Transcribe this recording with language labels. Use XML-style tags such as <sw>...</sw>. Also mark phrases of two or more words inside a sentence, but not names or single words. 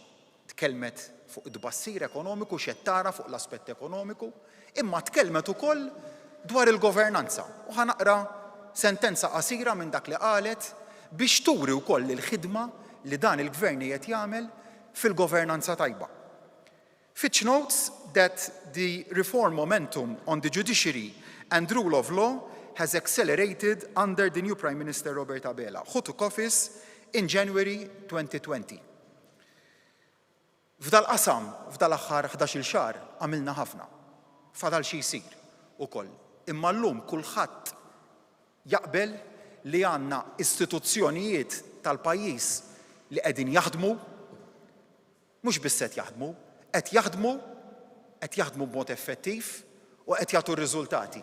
<mt>Tkellmet fuq id-tbassir ekonomiku x'qed tara fuq l-aspett ekonomiku, imma tkellmet ukoll dwar il-governanza. U ħanaqra sentenza qasira minn dak li qalet biex turi wkoll il-ħidma li dan il-gvern qed jagħmel fil-governanza tajba.</mt> <en>Fitch notes that the reform momentum on the judiciary and rule of law has accelerated under the new Prime Minister Robert Abela, who took office in January 2020.</en> <mt>F'dal-qasam, f'dal-aħħar 11-il xahar għamilna ħafna. Fadal xi jsir ukoll. Imma llum kulħadd jaqbel li għandna istituzzjonijiet tal-pajjiż li qegħdin jaħdmu, mhux biss qed jaħdmu b'mod effettiv u qed jagħtu r-riżultati.</mt>